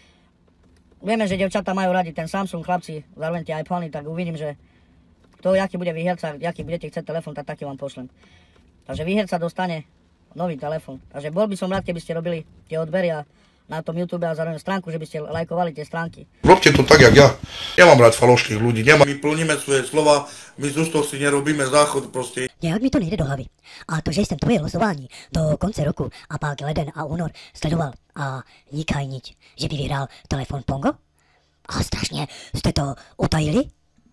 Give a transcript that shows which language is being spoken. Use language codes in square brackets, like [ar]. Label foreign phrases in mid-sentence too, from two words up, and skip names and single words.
[sk] Vieme, že devčatá majú radi ten Samsung, chlapci, zároveň tie iPhony, tak uvidím, že kto, aký bude výherca, aký budete chcieť telefón, tak taký vám pošlem. Takže výherca dostane nový telefón. Takže bol by som rád, keby ste robili tie odbery a na tom YouTube a zároveň stránku, že by ste lajkovali tie stránky. Robte to tak, jak ja. Nemám rád falošných ľudí. My plníme svoje slova, my z ústov si nerobíme záchod proste. [cs] Nějak mi to nejde do hlavy. A to, že jsem tvoje losování do konce roku a pak leden a únor sledoval a nikaj nič, že by vyhrál telefon Pongo? A strašně jste to utajili?